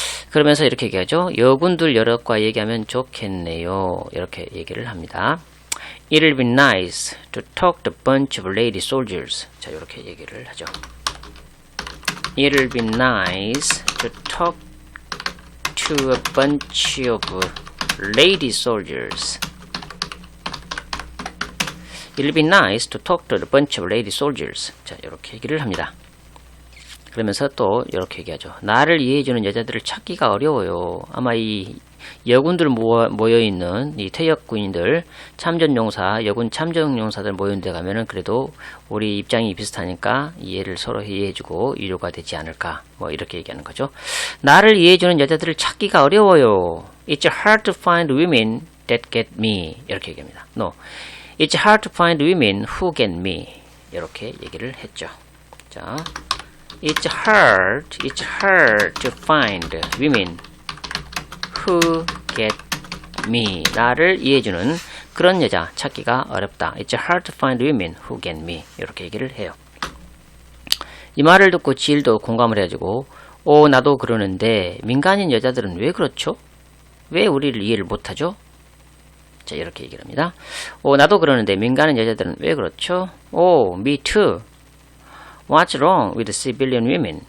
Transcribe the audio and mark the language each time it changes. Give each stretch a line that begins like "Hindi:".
Korean: 그러면서 이렇게 얘기하죠. 여군들 여럿과 얘기하면 좋겠네요. 이렇게 얘기를 합니다.
English: It'll be nice to talk to a bunch of lady soldiers.
Korean: 자, 이렇게 얘기를 하죠.
English: It'll be nice to talk to a bunch of lady soldiers. It'll be nice to talk to a bunch of lady soldiers.
Korean: 자, 이렇게 얘기를 합니다. 그러면서 또 이렇게 얘기하죠. 나를 이해해주는 여자들을 찾기가 어려워요. 아마 이 여군들 모여있는 이 퇴역군인들, 참전용사, 여군 참전용사들 모여있는 데 가면은 그래도 우리 입장이 비슷하니까 이해를 서로 이해해주고 위로가 되지 않을까. 뭐 이렇게 얘기하는 거죠. 나를 이해해주는 여자들을 찾기가 어려워요.
English: It's hard to find women that get me.
Korean: 이렇게 얘기합니다.
English: No. It's hard to find women who get me.
Korean: 이렇게 얘기를 했죠.
English: 자, It's hard to find women who get me.
Korean: 나를 이해해주는 그런 여자 찾기가 어렵다.
English: It's hard to find women who get me.
Korean: 이렇게 얘기를 해요. 이 말을 듣고 지일도 공감을 해가지고 나도 그러는데 민간인 여자들은 왜 그렇죠? 왜 우리를 이해를 못하죠? 자, 이렇게 얘기를 합니다. 나도 그러는데 민간인 여자들은 왜 그렇죠?
English: Me too. What's wrong with civilian women?